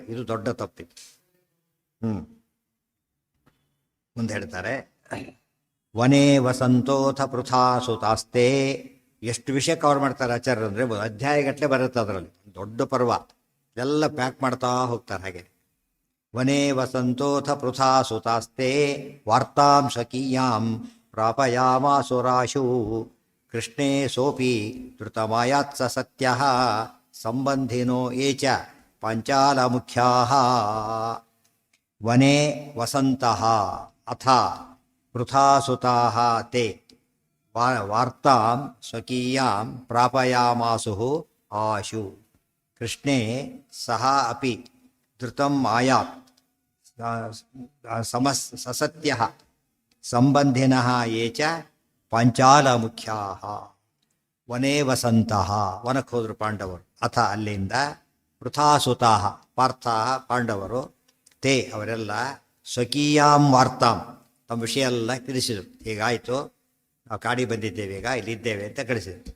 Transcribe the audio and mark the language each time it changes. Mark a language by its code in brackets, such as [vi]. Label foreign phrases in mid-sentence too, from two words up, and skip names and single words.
[kn] ಇದು ದೊಡ್ಡ ತಪ್ಪಿತ್ತು. ಮುಂದೆ ಹೇಳ್ತಾರೆ, [sa] ವನೇ ವಸಂತೋಥ ಪೃಥಾ ಸುತಾಸ್ತೆ. [kn] ಎಷ್ಟು ವಿಷಯ ಕವರ್ ಮಾಡ್ತಾರೆ ಆಚಾರ್ಯರು ಅಂದರೆ, ಅಧ್ಯಾಯಗಟ್ಟಲೆ ಬರುತ್ತೆ ಅದರಲ್ಲಿ. ದೊಡ್ಡ ಪರ್ವ ಎಲ್ಲ ಪ್ಯಾಕ್ ಮಾಡ್ತಾ ಹೋಗ್ತಾರೆ ಹಾಗೆ. [sa] ವನೇ ವಸಂತೋಥ ಪೃಥಾ ಸುತಾಸ್ತೆ ವಾರ್ತಾಂ ಸ್ವಕೀಯಾಂ ಪ್ರಾಪಯಾಮಾಸುರಾಶು ಕೃಷ್ಣೇ ಸೋಪಿ ಧೃತಮಾಯಾತ್ಸ ಸತ್ಯಃ ಸಂಬಂಧಿನೋ ಯೇ ಚ ಪಾಂಚಾಲ ಮುಖ್ಯಾಃ. ವನೇ ವಸಂತಃ ಅಥ ಪೃಥಾ ಸುತಾಃ ತೇ ವಾರ್ತಾಂ ಸ್ವಕೀಯಾಂ ಪ್ರಾಪಯಾಮಾಸುಃ ಆಶು ಕೃಷ್ಣೇ ಸಹ ಅಪಿ ಧೃತಂ ಆಯಾತ್ ಸಸತ್ಯಃ ಸಂಬಂಧಿನಃ ಯೇ ಚ ಪಾಂಚಾಲ ಮುಖ್ಯಾಃ. ವನೇ ವಸಂತಃ, [kn] ವನಕ್ಕೆ ಹೋದರು ಪಾಂಡವರು. ಅಥ ಅಲ್ಲಿಂದ [sa] ಪೃಥಾಸುತಾಃ ಪಾರ್ಥಾಃ [kn] ಪಾಂಡವರು, ತೇ ಅವರೆಲ್ಲ [sa] ಸ್ವಕೀಯಾಂ ವಾರ್ತಾಂ [kn] ತಮ್ಮ ವಿಷಯ ಎಲ್ಲ ತಿಳಿಸಿದರು. ಹೀಗಾಯಿತು, ನಾವು ಕಾಡಿ ಬಂದಿದ್ದೇವೆ, ಈಗ ಇಲ್ಲಿದ್ದೇವೆ ಅಂತ ಕಳಿಸಿದರು.